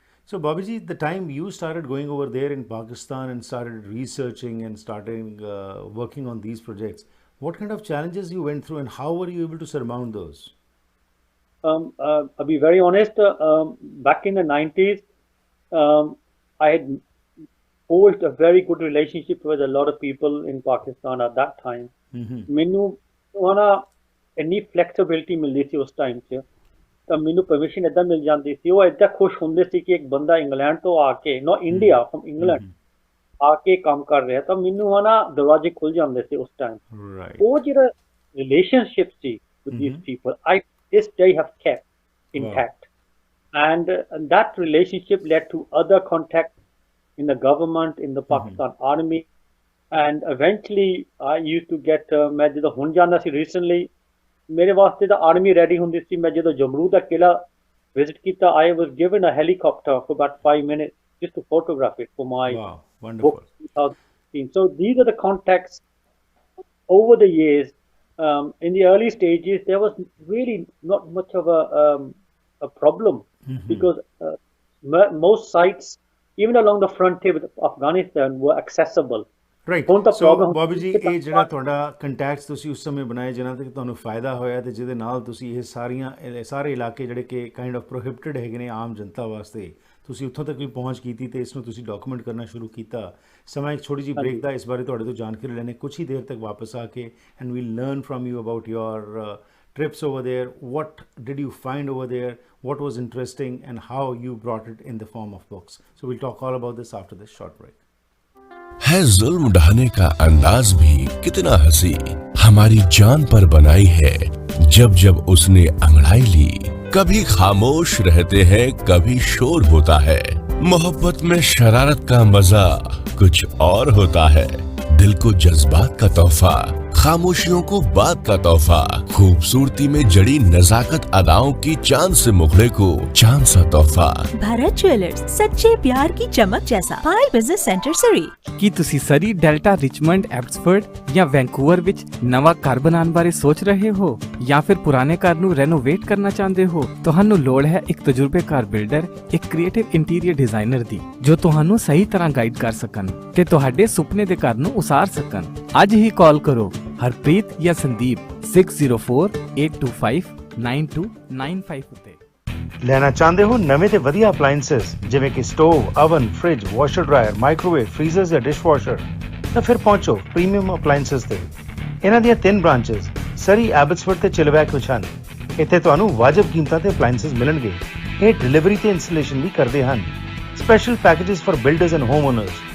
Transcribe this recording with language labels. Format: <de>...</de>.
<en>So Bobby, the time you started going over there in Pakistan and started researching and starting working on these projects what kind of challenges you went through and how were you able to surmount those? I'll be very honest back in the 90s I had forged a very good relationship with a lot of people in Pakistan at that time.</en> <pa>ਮੈਨੂੰ ਨਾ ਇੰਨੀ flexibility ਮਿਲਦੀ ਸੀ ਉਸ time 'ਚ ਤਾਂ ਮੈਨੂੰ permission ਇੱਦਾਂ ਮਿਲ ਜਾਂਦੀ ਸੀ ਉਹ ਇੱਦਾਂ ਖੁਸ਼ ਹੁੰਦੇ ਸੀ ਕਿ ਇੱਕ ਬੰਦਾ ਇੰਗਲੈਂਡ ਤੋਂ ਆ ਕੇ</pa> <en>no India from England</en> <pa>ਆ ਕੇ ਕੰਮ ਕਰ ਰਿਹਾ ਤਾਂ ਮੈਨੂੰ ਨਾ ਦਰਵਾਜ਼ੇ ਖੁੱਲ ਜਾਂਦੇ ਸੀ ਉਸ ਟਾਈਮ ਉਹ ਜਿਹੜਾ relationship ਸੀ</pa> <en>with these people I this day have kept intact and that relationship led to other contacts in the government, in the Pakistan army, and eventually I used to get</en> <pa>मैं ਜਦੋਂ ਹੁਣ ਜਾਂਦਾ ਸੀ</pa> <en>recently</en> <pa>ਮੇਰੇ ਵਾਸਤੇ ਤਾਂ army ready ਹੁੰਦੀ ਸੀ ਮੈਂ ਜਦੋਂ ਜਮਰੂ ਦਾ ਕਿਲਾ visit ਕੀਤਾ</pa> <en>I was given a helicopter for about 5 minutes just to photograph it for my book 2016. So these are the contacts over the years. In the early stages there was really not much of a problem because most sites even along the frontier with Afghanistan were accessible. Right.</en> <pa>So Bobby ji ਇਹ ਜਿਹੜਾ ਤੁਹਾਡਾ contacts ਤੁਸੀਂ ਉਸ ਸਮੇਂ ਬਣਾਏ ਜਿਨ੍ਹਾਂ ਤੇ ਤੁਹਾਨੂੰ ਫਾਇਦਾ ਹੋਇਆ ਤੇ ਜਿਹਦੇ ਨਾਲ ਤੁਸੀਂ ਇਹ ਸਾਰੇ ਇਲਾਕੇ ਜਿਹੜੇ ਕਿ ਕਾਈਂਡ ਆਫ ਪ੍ਰੋਹਿਬਿਟਡ ਹੈਗੇ ਨੇ ਆਮ ਜਨਤਾ ਵਾਸਤੇ ਤੁਸੀਂ ਉੱਥੋਂ ਤੱਕ ਵੀ ਪਹੁੰਚ ਕੀਤੀ ਤੇ ਇਸ ਨੂੰ ਤੁਸੀਂ ਡਾਕੂਮੈਂਟ ਕਰਨਾ ਸ਼ੁਰੂ ਕੀਤਾ ਸਮਾਂ ਇੱਕ ਛੋਟੀ ਜਿਹੀ ਬ੍ਰੇਕ ਦਾ ਇਸ ਬਾਰੇ ਤੁਹਾਡੇ ਤੋਂ ਜਾਣਕਾਰੀ ਲੈਣੇ ਕੁਛ ਹੀ ਦੇਰ ਤੱਕ ਵਾਪਸ ਆ ਕੇ</pa> <en>And we'll learn from you about your trips over there, what did you find over there, what was interesting and how you brought it in the form of books. So we'll talk all about this after this short break.</en> <hi>है जुल्म ढाने का अंदाज भी कितना हंसी हमारी जान पर बनाई है जब जब उसने अंगड़ाई ली कभी खामोश रहते हैं कभी शोर होता है मोहब्बत में शरारत का मजा कुछ और होता है दिल को जज्बात का तोहफा खामोशियों को बात का तोहफा खूबसूरती में जड़ी नजाकत अदाओं की चांद से मुखड़े को चांद सा तोहफा भारत ज्वेलर्स सच्चे प्यार की चमक जैसा पाई बिजनेस सेंटर सरी</hi> <pa>ਕੀ ਤੁਸੀਂ ਸਰੀ ਡੈਲਟਾ ਰਿਚਮੰਡ ਐਬਸਫੋਰਡ ਜਾਂ ਵੈਂਕੂਵਰ ਵਿੱਚ ਨਵਾਂ ਘਰ ਬਣਾਉਣ ਬਾਰੇ ਸੋਚ ਰਹੇ ਹੋ ਜਾਂ ਫਿਰ ਪੁਰਾਣੇ ਘਰ ਨੂੰ ਰੈਨੋਵੇਟ ਕਰਨਾ ਚਾਹੁੰਦੇ ਹੋ ਤੁਹਾਨੂੰ ਲੋੜ ਹੈ ਇੱਕ ਤਜਰਬੇਕਾਰ ਬਿਲਡਰ ਇੱਕ ਕ੍ਰੀਏਟਿਵ ਇੰਟੀਰੀਅਰ ਡਿਜ਼ਾਈਨਰ ਦੀ ਜੋ ਤੁਹਾਨੂੰ ਸਹੀ ਤਰ੍ਹਾਂ ਗਾਈਡ ਕਰ ਸਕਣ ਤੇ ਤੁਹਾਡੇ ਸੁਪਨੇ ਦੇ ਘਰ ਨੂੰ ਉਸਾਰ ਸਕਣ ਅੱਜ ਹੀ ਕਾਲ ਕਰੋ ਹਰਪ੍ਰੀਤ ਜਾਂ ਸੰਦੀਪ 6048259295 ਉੱਤੇ ਲੈਣਾ ਚਾਹੁੰਦੇ ਹੋ ਨਵੇਂ ਤੇ ਵਧੀਆ ਅਪਲਾਈਐਂਸਸ ਜਿਵੇਂ ਕਿ stove oven fridge washer dryer microwave ਫ੍ਰੀਜ਼ਰਸ ਜਾਂ ਡਿਸ਼ਵਾਸ਼ਰ ਤਾਂ ਫਿਰ ਪਹੁੰਚੋ ਪ੍ਰੀਮੀਅਮ ਅਪਲਾਈਐਂਸਸ ਤੇ ਇਹਨਾਂ ਦੀਆਂ 3 ਬ੍ਰਾਂਚਸ ਸਰੀ ਐਬਟਸਫੋਰਡ ਤੇ ਚਿਲਵੈਕ ਵਿੱਚ ਹਨ ਇੱਥੇ ਤੁਹਾਨੂੰ ਵਾਜਬ ਕੀਮਤਾਂ ਤੇ ਅਪਲਾਈਐਂਸਸ ਮਿਲਣਗੇ ਇਹ ਡਿਲੀਵਰੀ ਤੇ ਇੰਸਟਾਲੇਸ਼ਨ ਵੀ ਕਰਦੇ ਹਨ</pa> <en>Special packages for builders and homeowners.</en>